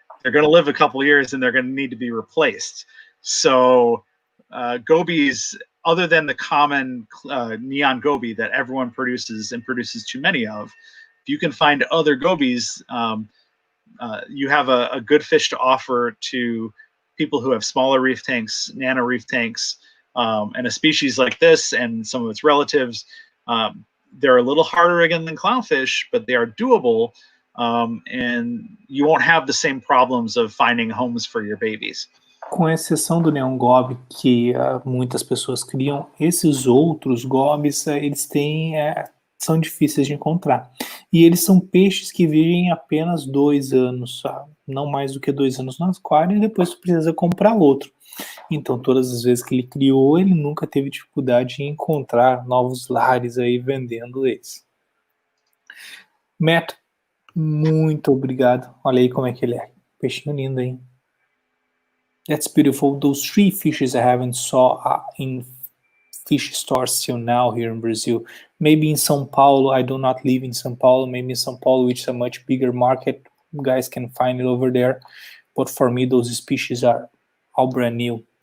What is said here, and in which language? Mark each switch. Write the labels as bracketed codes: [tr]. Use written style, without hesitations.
[en] They're going to live a couple of years and they're going to need to be replaced. So gobies, other than the common neon goby that everyone produces and produces too many of, if you can find other gobies, you have a good fish to offer to people who have smaller reef tanks, nano reef tanks, and a species like this and some of its relatives. They're a little harder again than clownfish, but they are doable. And you won't have the same problems of finding homes for your babies. [pt] Com exceção do neon goby, que muitas pessoas criam, esses outros gobis, eles são difíceis de encontrar. E eles são peixes que vivem apenas 2 anos, não mais do que 2 anos no aquário, e depois tu precisa comprar outro. Então, todas as vezes que ele criou, ele nunca teve dificuldade em encontrar novos lares aí vendendo eles. Matt, muito obrigado. Olha aí como é que ele é. Peixinho lindo, hein? [en] That's beautiful. Those 3 fishes I haven't saw in fish stores till now here in Brazil. Maybe in São Paulo. I do not live in São Paulo. Maybe in São Paulo, which is a much bigger market, you guys can find it over there. But for me, those species are all brand new.